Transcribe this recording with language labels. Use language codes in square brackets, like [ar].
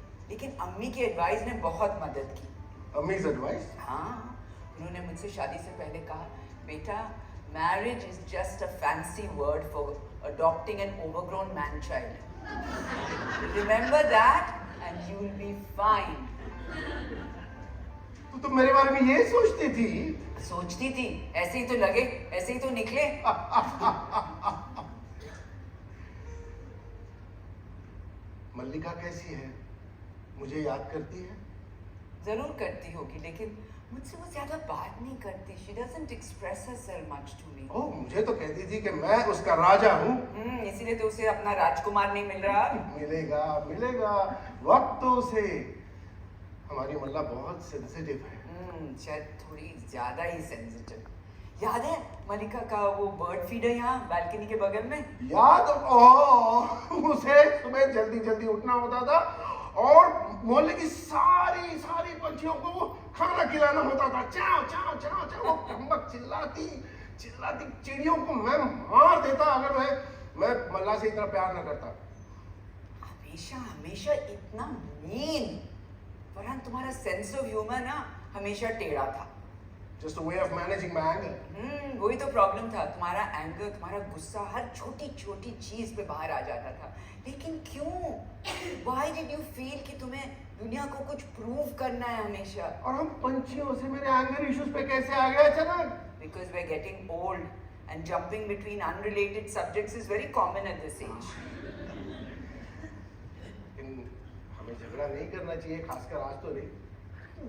[hi] लेकिन अम्मी की एडवाइस ने बहुत मदद की। [en] Amy's advice? [hi] हाँ, उन्होंने मुझसे शादी से पहले कहा, बेटा, [en] marriage is just a fancy word for adopting an overgrown man child. Remember that and you will be fine. [hi] तो तुम मेरे बारे में ये सोचती थी? सोचती थी, ऐसे ही तो लगे, ऐसे ही तो निकले। मल्लिका कैसी है? मुझे याद करती है? जरूर करती होगी, लेकिन मुझसे वो ज्यादा बात नहीं करती। [en] She doesn't express herself much to me. [hi] ओह, मुझे तो कहती थी कि मैं उसका राजा हूँ। इसीलिए तो उसे अपना राजकुमार नहीं मिल रहा। मिलेगा, मिलेगा, वक्त तो उसे। हमारी मल्ला बहुत सेंसिटिव है। शायद थोड़ी ज्यादा ही सेंसिटिव। याद है मलिका का वो बर्ड फीडर यहाँ बालकनी के बगल में? याद? ओह, उसे सुबह जल्दी जल्दी उठना होता था और मोहल्ले की सारी सारी पंछियों को खाना खिलाना होता था। चाव चाव चाव चाव, वो कम्बक चिल्लाती चिल्लाती चिड़ियों को मैं मार देता अगर मैं मल्ला से इतना प्यार न करता। हमेशा हमेशा इतना मीन। फरहान, तुम्हारा सेंस ऑफ ह्यूमर ना हमेशा टेढ़ा था। [en] Just a way of managing my anger. [hi] वही तो प्रॉब्लम था, तुम्हारा एंगर, तुम्हारा गुस्सा हर छोटी छोटी चीज पे बाहर आ जाता था। लेकिन क्यों? [en] Why did you feel [hi] कि तुम्हें दुनिया को कुछ प्रूव करना है हमेशा? और हम पंछियों से मेरे एंगर इश्यूज पे कैसे आ गए अचानक? [en] Because we're getting old and jumping between unrelated subjects is very common at this age. [hi] लेकिन हमें झगड़ा नहीं करना चाहिए, खासकर आज तो नहीं।